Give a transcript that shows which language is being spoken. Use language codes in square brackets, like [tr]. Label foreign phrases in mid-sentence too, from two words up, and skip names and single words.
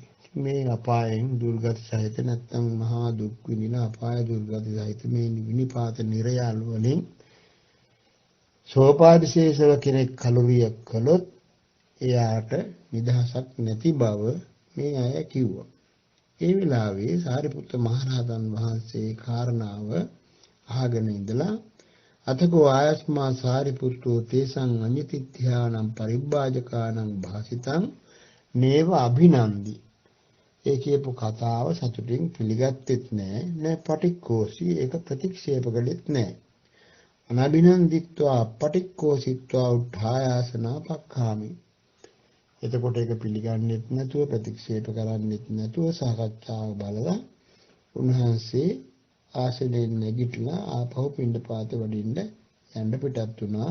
[si] මේ අපායෙන් දුර්ගති සහිත නැත්නම් මහා දුක් විඳින අපාය දුර්ගති සහිත මේ විනිපාත නිරයල් වලින් සෝපාදිශේෂව කෙනෙක් කලුරිය කළොත් එයාට නිදහසක් නැති බව මේ අය කිව්වා. ඒ වෙලාවේ සාරිපුත්ත මහරහතන් වහන්සේ කාරණාව අහගෙන ඉඳලා [pi] අතකෝ ආයස්මා සාරිපුත්තෝ තේසං අඤ්ඤතිත්‍යානම් පරිබ්බාජකානම් භාසිතං නේව අභිනන්දි. [si] ඒ කියපු කතාව සතුටින් පිළිගත්තෙත් නෑ. නෑ පටික්කෝසී. ඒක ප්‍රතික්ෂේප කළෙත් නෑ. [pi] අනබිනන්දිත්වා පටික්කෝසිත්වා උත්ථායාසනා පක්ඛාමි. [si] එතකොට ඒක පිළිගන්නෙත් නැතුව ප්‍රතික්ෂේප කරන්නෙත් නැතුව සාකච්ඡාව බලලා උන්වහන්සේ ආසනෙන් නැගිටලා ආපහු පිණ්ඩපාත වඩින්න යන්න පිටත් වුණා.